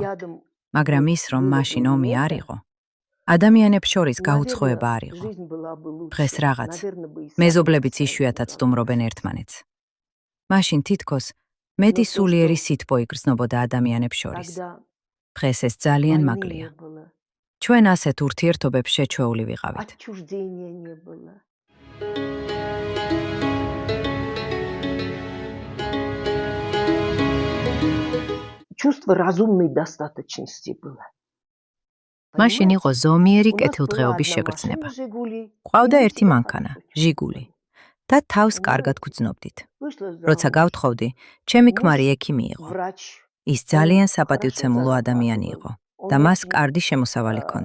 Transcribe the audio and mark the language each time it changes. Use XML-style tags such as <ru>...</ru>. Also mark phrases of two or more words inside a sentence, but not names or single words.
<ka>მაგრამ ის, რომ მაშინ ომი არ იყო, ადამიანებს შორის გაუცხოება არ იყო. დღეს რაღაც, მეზობლებიც იშვიათად სტუმრობენ ერთმანეთს. მაშინ თითქოს მეტი სულიერი სითბო იგრძნობოდა ადამიანებს შორის. დღეს ეს ძალიან მაგლია. ჩვენ ასეთ ურთიერთობებს შეჩვეული ვიყავით.</ka> <ru>Чувство разумной достаточности было.</ru> <ka>მაშინ იყო ზომიერი კეთილდღეობის შეგრძნება. ყავდა ერთი მანქანა, ჟიგული. და თავს კარგად გვძნობდით. როცა გავთხოვდი, ჩემი ქმარი ექიმი იყო. ის ძალიან საპატივცემულო ადამიანი იყო და მას კარგი შემოსავალი ჰქონდა.</ka>